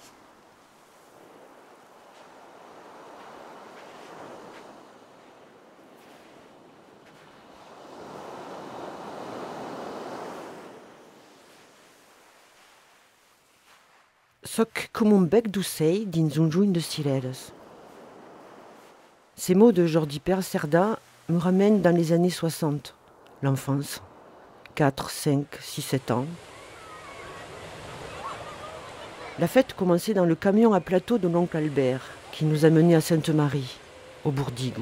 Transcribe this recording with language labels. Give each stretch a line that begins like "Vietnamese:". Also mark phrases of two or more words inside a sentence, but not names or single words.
Catalan: Soc comme un bec d'ocell dins un juny de cireres.
French: Ces mots de Jordi Pérez Cerda me ramènent dans les années 60, l'enfance, 4, 5, 6, 7 ans. La fête commençait dans le camion à plateau de l'oncle Albert, qui nous amenait à Sainte-Marie, au Bourdigo.